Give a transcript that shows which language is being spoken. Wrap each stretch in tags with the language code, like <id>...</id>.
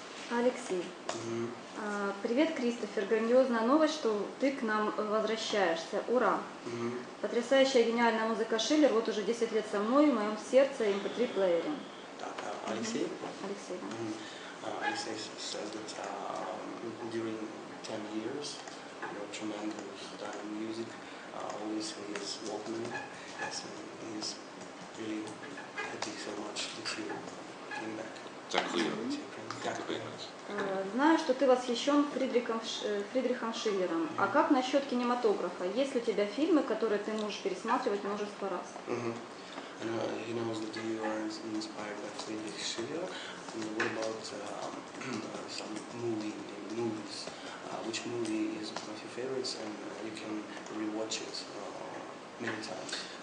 <ru>Алексей. Привет, Кристофер. Грандиозная новость, что ты к нам возвращаешься. Ура! Потрясающая гениальная музыка Шиллер вот уже 10 лет со мной в моем сердце MP3 плеере. Так, Алексей? Алексей, да.</ru> <en>Alexei says that during 10 years, your tremendous music always in his Walkman. Yes, and he is really happy so much that you came back.</en> <uk>Дякую.</uk> <ru>Знаю, что ты восхищен Фридрихом Шиллером. А как насчет кинематографа? Есть ли у тебя фильмы, которые ты можешь пересматривать множество раз?</ru> <en>He knows that you are inspired by Friedrich Schiller. What about some movies? Which movie is one of your favorites, and you can rewatch it many times?</en>